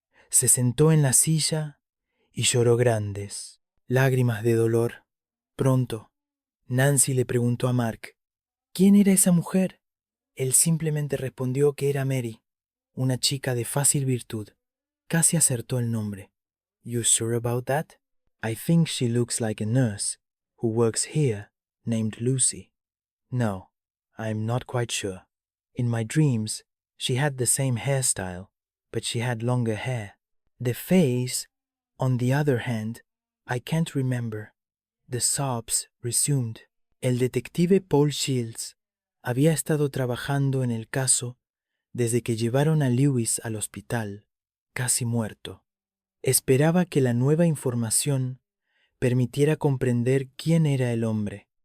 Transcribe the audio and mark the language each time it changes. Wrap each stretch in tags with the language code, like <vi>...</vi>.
<es>Se sentó en la silla y lloró grandes lágrimas de dolor. Pronto, Nancy le preguntó a Mark, ¿quién era esa mujer? Él simplemente respondió que era Mary, una chica de fácil virtud. Casi acertó el nombre.</es> <en>You sure about that? I think she looks like a nurse who works here named Lucy. No, I'm not quite sure. In my dreams, she had the same hairstyle, but she had longer hair. The face, on the other hand, I can't remember. The sobs resumed.</en> <es>El detective Paul Shields había estado trabajando en el caso desde que llevaron a Lewis al hospital, casi muerto. Esperaba que la nueva información permitiera comprender quién era el hombre.</es>